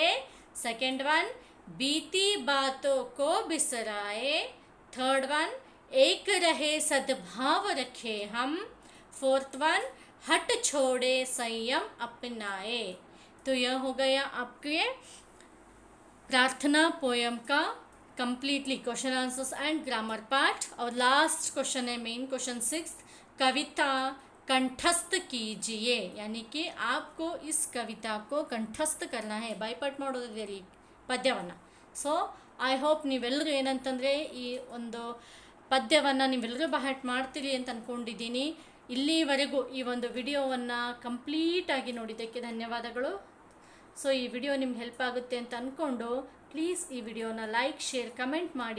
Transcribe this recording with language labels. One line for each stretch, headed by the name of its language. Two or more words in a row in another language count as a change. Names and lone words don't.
English: second one,
Hindi: बीती बातों को बिसराए.
English: third one,
Hindi: एक रहे सद्भाव रखे हम.
English: fourth one,
Hindi: हट छोड़े संयम अपनाए. तो यह हो गया आपके प्रार्थना पोयम का
English: completely question answers and grammar part. Our last question
Hindi: है
English: main question
Hindi: 6, कविता कंठस्थ कीजिए, यानी कि आपको इस कविता को ಕಂಠಸ್ಥ करना है,
Kannada: ಬಾಯ್ಪಾಟ್ ಮಾಡೋದಿದೆ ರೀ ಪದ್ಯವನ್ನು.
English: so I hope
Kannada: ನೀವೆಲ್ಲರೂ ಏನಂತಂದರೆ ಈ ಒಂದು ಪದ್ಯವನ್ನು ನೀವೆಲ್ಲರೂ ಬಹಟ್ ಮಾಡ್ತೀರಿ ಅಂತ ಅಂದ್ಕೊಂಡಿದ್ದೀನಿ. ಇಲ್ಲಿವರೆಗೂ ಈ ಒಂದು ವಿಡಿಯೋವನ್ನು ಕಂಪ್ಲೀಟಾಗಿ ನೋಡಿದ್ದಕ್ಕೆ ಧನ್ಯವಾದಗಳು. ಸೊ ಈ ವಿಡಿಯೋ ನಿಮ್ಗೆ ಹೆಲ್ಪ್ ಆಗುತ್ತೆ ಅಂತ ಅಂದ್ಕೊಂಡು ಪ್ಲೀಸ್ ಈ ವಿಡಿಯೋನ ಲೈಕ್, ಶೇರ್, ಕಮೆಂಟ್ ಮಾಡಿ.